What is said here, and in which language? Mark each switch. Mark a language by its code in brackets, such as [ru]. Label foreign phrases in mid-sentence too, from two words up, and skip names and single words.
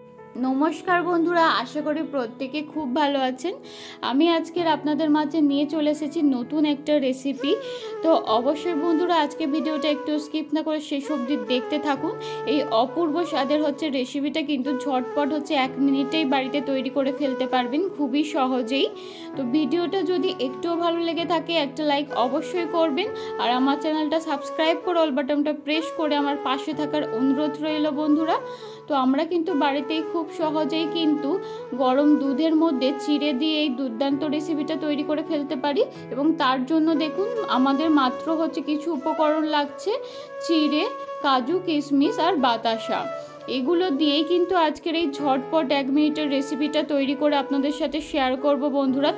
[bn] নমস্কার বন্ধুরা আশা করি প্রত্যেকে খুব ভালো আছেন। আমি আজকের আপনাদের মাঝে নিয়ে চলে এসেছি নতুন একটা রেসিপি। তো অবশ্যই বন্ধুরা আজকে ভিডিওটা একটু স্কিপ না করে শেষ অবধি দেখতে থাকুন। এই অপূর্ব স্বাদের হচ্ছে রেসিপিটা কিন্তু ঝটপট হচ্ছে 1 মিনিটেই বাড়িতে তৈরি করে ফেলতে পারবেন খুবই সহজেই। তো ভিডিওটা যদি একটুও ভালো লেগে থাকে একটা লাইক অবশ্যই করবেন আর আমার চ্যানেলটা সাবস্ক্রাইব করে অল বাটনটা প্রেস করে আমার পাশে থাকার অনুরোধ রইলো বন্ধুরা। তো আমরা কিন্তু বাড়িতেই খুব সহজেই কিন্তু গরম দুধের মধ্য চিড়ে দিয়ে এই দুর্দান্ত রেসিপিটা তৈরি করে ফেলতে পারি এবং তার জন্য দেখুন আমাদের মাত্র হচ্ছে কিছু উপকরণ লাগছে চিড়ে, কাজু, কিশমিশ আর বাতাসা। এগুলো দিয়েই কিন্তু আজকের এই ঝটপট 1 মিনিটের রেসিপিটা তৈরি করে আপনাদের সাথে শেয়ার করব বন্ধুরা।